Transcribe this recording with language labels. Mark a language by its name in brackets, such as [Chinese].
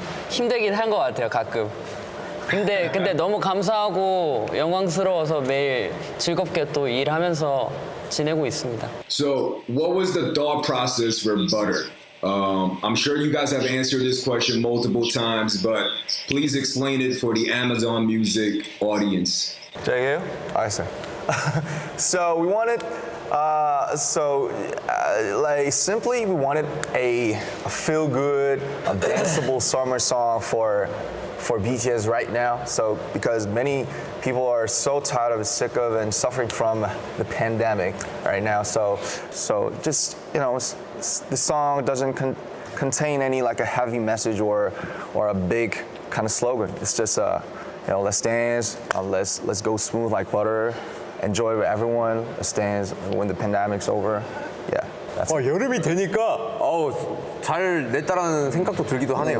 [Korean] 힘들긴 한 것 같아요, 가끔. 근데 너무 감사하고 영광스러워서 매일 즐겁게 또 일하면서 지내고 있습니다. [English] So, what was the thought process for butter? I'm sure you guys have answered this question multiple times, but please explain it for the Amazon Music audience. [Korean] Jaeki? 알겠어요. [English] So we wanted, like simply we wanted a feel-good, a danceable summer song for BTS right now. So because many people are so tired of, sick of, and suffering from the pandemic right now. So just the song doesn't contain any like a heavy message or a big kind of slogan. It's just let's dance, let's go smooth like butter, enjoy with everyone, let's dance when the pandemic's over. Yeah. That's [Korean] 여름이 되니까 잘 냈다라는 생각도 들기도 하네요.